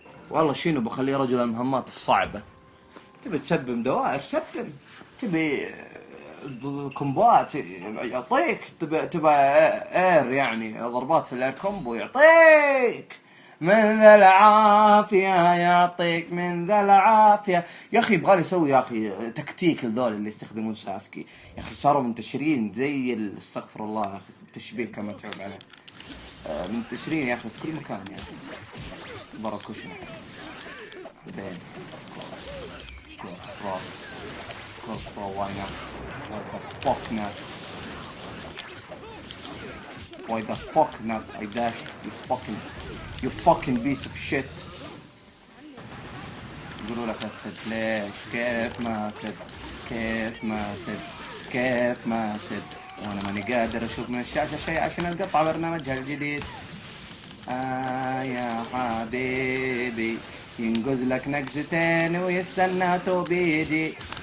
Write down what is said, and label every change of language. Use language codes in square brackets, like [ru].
[ar] والله شينو بخليه رجل المهمات الصعبة. تبي تسبم دوائر سبم، تبي كومبات يعطيك، تبى اير يعني ضربات في الاير كومبو يعطيك من ذا العافية، يعطيك من ذا العافية. يا اخي يبغالي اسوي يا اخي تكتيك لذول اللي يستخدمون ساسكي، يا اخي صاروا منتشرين زي استغفر الله يا اخي، التشبيه كما تعب عليه. منتشرين يا اخي في كل مكان يا اخي. باراكوشن بعدين [en] of course bro, why not? Why the fuck not? Why the fuck not? I dashed, you fucking piece of shit. [ar] يقولوا لك هتسد ليش؟ كيف ما سد وانا ماني قادر اشوف من الشاشة شيء عشان القطع برنامجها الجديد. يا حبيبي ينقز لك نقزتين ويستنى توبيدي.